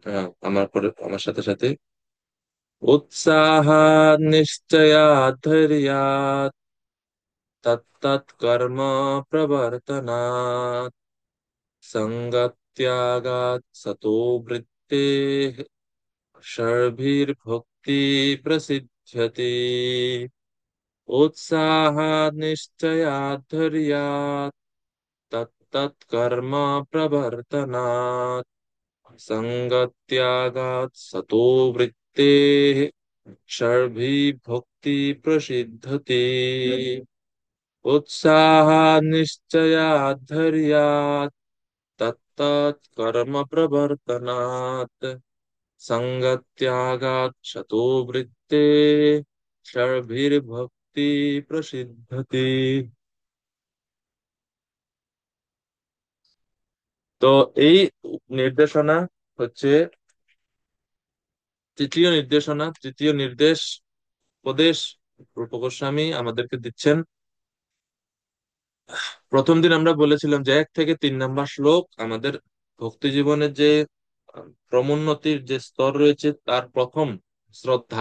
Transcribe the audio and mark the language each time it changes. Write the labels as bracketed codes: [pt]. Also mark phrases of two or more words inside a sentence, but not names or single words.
[bn] আমার সাথে সাথে [sa] উৎসাহাৎ নিশ্চয়াৎ ধৈর্যাৎ তত্তৎ কর্ম প্রবর্তনাৎ সঙ্গত্যাগাৎ সতো বৃত্তেঃ ষড়ভির্ভক্তি প্রসিদ্ধ্যতি। उत्साहात् निश्चयात् धैर्यात् तत्तत् कर्म प्रवर्तनात् संगत्यागात् सतो वृत्तेः षड्भिर्भक्ति प्रसिद्धति। उत्साहात् निश्चयात् धैर्यात् तत्तत् कर्म प्रवर्तनात् संगत्यागात् सतो वृत्तेः षड्भिर्भक्ति प्रसिद्धति। [bn] তো এই নির্দেশনা হচ্ছে তৃতীয় নির্দেশ উপদেশ রূপ গোস্বামী আমাদেরকে দিচ্ছেন। প্রথম দিন আমরা বলেছিলাম যে 1 থেকে 3 নম্বর শ্লোক আমাদের ভক্তি জীবনের যে ক্রমোন্নতির যে স্তর রয়েছে তার প্রথম শ্রদ্ধা।